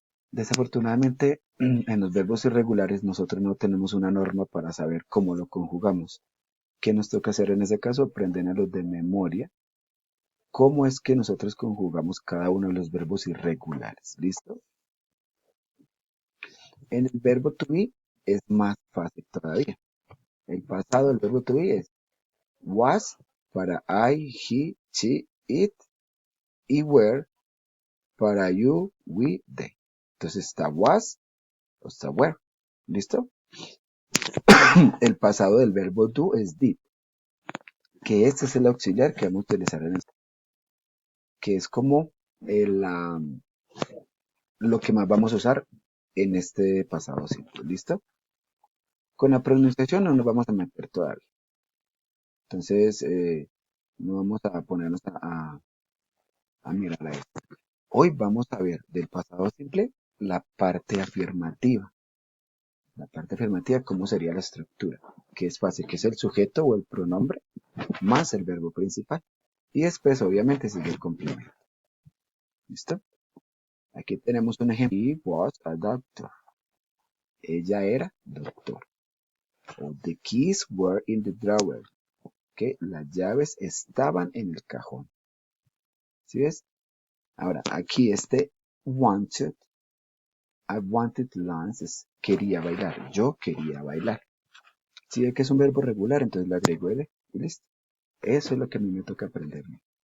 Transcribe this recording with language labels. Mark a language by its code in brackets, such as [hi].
[es] Desafortunadamente, en los verbos irregulares nosotros no tenemos una norma para saber cómo lo conjugamos. ¿Qué nos toca hacer en ese caso? Aprenderlos de memoria. ¿Cómo es que nosotros conjugamos cada uno de los verbos irregulares? ¿Listo? En el verbo to be es más fácil todavía. El pasado del verbo to be es was para I, he, she, it y were para you, we, they. Entonces está was o está were. ¿Listo? El pasado del verbo do es did, que este es el auxiliar que vamos a utilizar en esto, que es como lo que más vamos a usar en este pasado simple. ¿Listo? Con la pronunciación no nos vamos a meter todavía. Entonces, no vamos a ponernos a mirar a esto. Hoy vamos a ver del pasado simple la parte afirmativa. La parte afirmativa, ¿cómo sería la estructura? Que es fácil, que es el sujeto o el pronombre más el verbo principal. Y después, obviamente, sigue el complemento. ¿Listo? Aquí tenemos un ejemplo. [en] He was a doctor. [es] Ella era doctor. [en] O the keys were in the drawer. [es] Que las llaves estaban en el cajón. ¿Sí ves? Ahora, aquí wanted. [en] I wanted to dance [es] es quería bailar. Yo quería bailar. Si ve que es un verbo regular, entonces le agrego el y listo. Eso es lo que a mí me toca aprenderme.